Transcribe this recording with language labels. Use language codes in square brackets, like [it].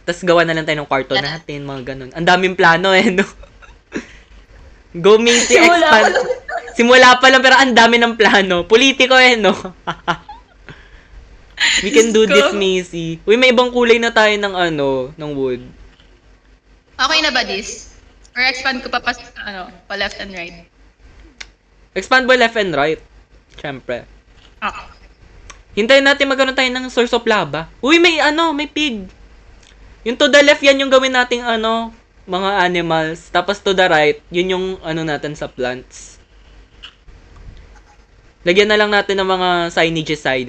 [tl] Tapos gawa na lang tayo ng kwarto natin, mga ganun. Ang daming plano eh, no? Go Macy expand. Simula pa lang pero ang dami ng plano. Politiko eh, no? [en] We can do this, Macy. [tl] Uy, may ibang kulay na tayo ng ano, ng wood. Okay na ba this? [en] Or expand ko pa pa left and right? Expand by left and right. [tl] Siyempre. [en] Okay. [tl] Hintayin natin magkaroon tayo ng [en] source of lava. [tl] Uy, may ano, may pig. Yung [en] to the left, [tl] yan yung gawin nating ano, mga animals. Tapos [en] to the right, [tl] yun yung ano natin sa plants. Lagyan na lang natin ng mga signages.